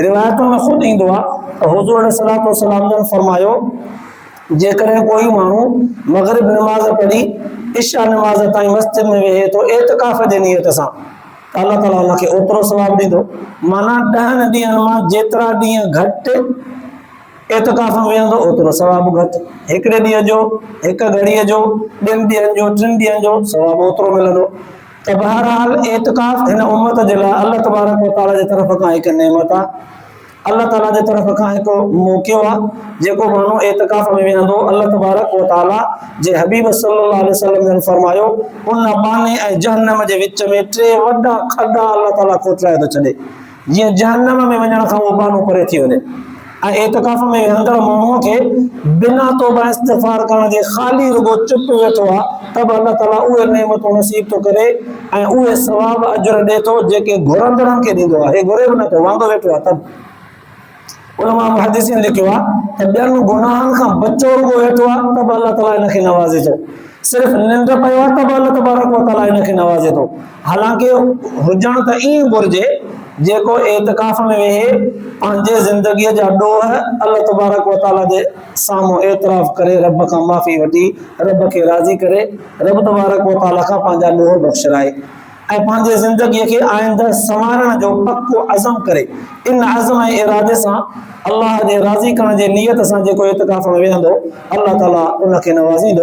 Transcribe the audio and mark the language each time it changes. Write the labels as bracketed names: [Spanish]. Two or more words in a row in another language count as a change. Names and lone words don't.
[Sindhi] रिवायतुनि में ख़ुदि ईंदो आहे त हुज़ूर [Arabic] عليه الصلاة والسلام [Sindhi] जन फरमायो, जेकॾहिं कोई माण्हू मग़रिब नमाज़ पढ़ी इशा नमाज़ ताईं मस्जिद में वेहे थो इतिकाफ़ जे नियत सां, अल्लाह ताला हुनखे ओतिरो सवाबु ॾींदो। माना 10 ॾींहंनि मां जेतिरा ॾींहं घटि इतिकाफ़ में वेहंदो ओतिरो सवाबु घटि। हिकिड़े ॾींहं जो, हिकु घड़ीअ जो, 2 ॾींहंनि जो, 3 ॾींहंनि जो सवाबु ओतिरो मिलंदो। त बहरहाल इतिकाफ़ हिन उम्मत जे लाइ [Arabic] الله تبارك وتعالى [Sindhi] जे तरफ़ खां हिकु नेमत आहे, अल्लाह ताला जे तरफ़ खां हिकु मौक़ो आहे। जेको माण्हू इतिकाफ़ में वेहंदो, [Arabic] الله تبارك وتعالى [Sindhi] जे हबीब [Arabic] صلى الله عليه وسلم [Sindhi] जन फरमायो, उन बाने ऐं जहन्नम जे विच में 3 वॾा खॾा अल्लाह ताला खोटराए थो छॾे, जीअं जहन्नम में वञण खां उहो बानो परे थी वञे। ऐं इतिकाफ़ में वेहंदड़ माण्हूअ खे बिना तौबा इस्तिग़फ़ार करण जे ख़ाली रुगो चुप वेठो आहे, त बि अल्लाह ताला उहे नेमतूं नसीब थो करे ऐं उहे सवाब अजर ॾे थो जेके घुरंदड़नि खे ॾींदो आहे। हे घुरे बि नथो, वांदो वेठो आहे। तब उलमा मुहद्दिसीन लिखियो आहे त ॿियनि गुनाहनि खां बचो रुगो वेठो आहे, त बि अल्लाह ताला हिनखे नवाज़े थो। सिर्फ़ निंड पियो आहे त बि [Arabic] الله تبارك وتعالى [Sindhi] हिनखे नवाज़े थो। हालांकि हुजणु त ईअं घुरिजे जेको इतिकाफ़ में वेहे पंहिंजे ज़िंदगीअ जा ॾोह [Arabic] الله تبارك وتعالى [Sindhi] जे साम्हूं एतिराफ़ करे, रब खां माफ़ी वठी, रब खे राज़ी करे, रब [Arabic] تبارك وتعالى [Sindhi] खां पंहिंजा ॾोह बख़्शराए ऐं पंहिंजे ज़िंदगीअ खे आइंदा संवारण जो पको अज़म करे। इन अज़म ऐं इरादे सां अल्लाह जे राज़ी करण जे नियत सां जेको इतिकाफ़ में वेहंदो, अल्लाह ताला उनखे नवाज़ींदो।